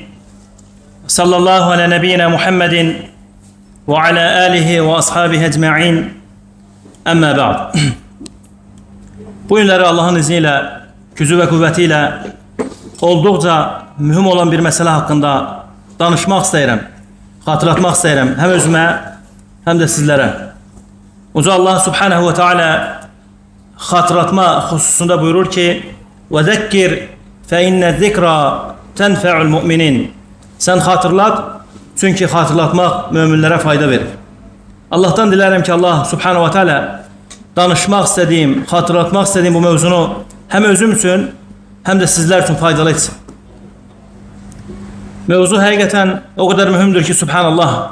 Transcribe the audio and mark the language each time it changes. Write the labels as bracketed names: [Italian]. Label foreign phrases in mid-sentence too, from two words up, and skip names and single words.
[Arabic] صلى الله على نبينا محمد وعلى آله وأصحابه أجمعين. أما بعد. [Azerbaijani] Bu günləri Allahın izniyle, gücü ve kuvvetiyle olduqca mühim olan bir mesele hakkında danışmaq istəyirəm, xatırlatmaq istəyirəm hem özümə, [Turkish] hem de sizlere. [Azerbaijani] Uca Allah [Arabic] سبحانه وتعالى [Azerbaijani] xatırlatma hususunda buyurur ki: [Arabic] وَذَكِّرْ فَاِنَّ الذِّكْرَى تَنْفَعُ الْمُؤْمِنِينَ. [Turkish] Sen hatırlat, çünkü hatırlatmak müminlere fayda verir. Allah'tan dilerim ki Allah [Arabic] سبحانه وتعالى [Turkish] danışmak istediğim, hatırlatmak istediğim bu mevzunu hem özüm için hem de sizler için faydalı etsin. Mevzu hakikaten o kadar mühimdir ki subhanallah.